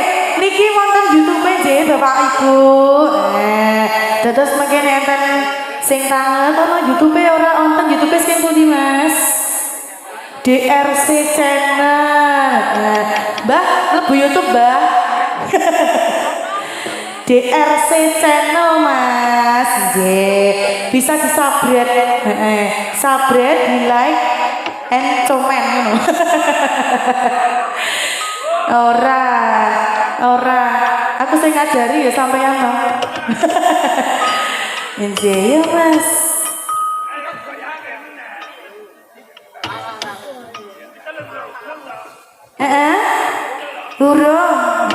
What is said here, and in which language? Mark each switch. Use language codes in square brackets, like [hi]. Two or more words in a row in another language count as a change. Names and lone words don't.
[jv] Niki wonten YouTube nggih Bapak Ibu. Dados mangke enten sing tangan ana YouTube ora wonten YouTube sing pundi Mas? DRC channel. Mbah, mlebu YouTube, Mbah. DRC channel Mas. Nggih. Bisa di-subscribe. Subscribe, di-like, [en] and comment [jv] ngono. Ora. Aku sing ngajari ya sampeyan to. Nggih, ya Mas. Burung.